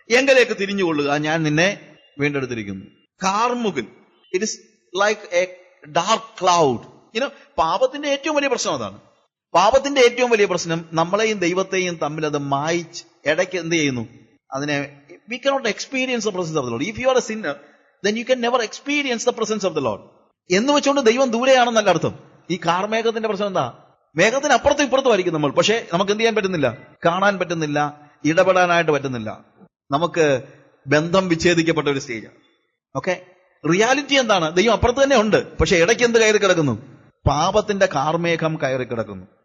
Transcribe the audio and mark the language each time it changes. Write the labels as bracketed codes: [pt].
[ml] എങ്കിലേക്ക് തിരിഞ്ഞുകൊള്ളുക, ഞാൻ നിന്നെ വീണ്ടെടുത്തിരിക്കുന്നു. കാർമുകിൽ, [en] It is like a dark cloud. [ml] പാപത്തിന്റെ ഏറ്റവും വലിയ പ്രശ്നം അതാണ്. പാപത്തിന്റെ ഏറ്റവും വലിയ പ്രശ്നം നമ്മളെയും ദൈവത്തെയും തമ്മിൽ അത് മായിച്ച് ഇടയ്ക്ക് എന്ത് ചെയ്യുന്നു, അതിനെ [en] we cannot experience the presence of the Lord. If you are a sinner, then you can never experience the presence of the Lord. [ml] എന്ന് വെച്ചുകൊണ്ട് ദൈവം ദൂരെയാണെന്നല്ല അർത്ഥം. ഈ കാർമേഘത്തിന്റെ പ്രശ്നം എന്താ? മേഘത്തിന് അപ്പുറത്തും ഇപ്പുറത്തും ആയിരിക്കും നമ്മൾ, പക്ഷെ നമുക്ക് എന്ത് ചെയ്യാൻ പറ്റുന്നില്ല, കാണാൻ പറ്റുന്നില്ല, ഇടപെടാനായിട്ട് പറ്റുന്നില്ല. നമുക്ക് ബന്ധം വിച്ഛേദിക്കപ്പെട്ട ഒരു സ്റ്റേജാണ്. ഓക്കെ, റിയാലിറ്റി എന്താണ്? ദൈവം അപ്പുറത്ത് തന്നെ ഉണ്ട്, പക്ഷെ ഇടയ്ക്ക് എന്ത് കയറി കിടക്കുന്നു? പാപത്തിന്റെ കാർമേഘം കയറി കിടക്കുന്നു.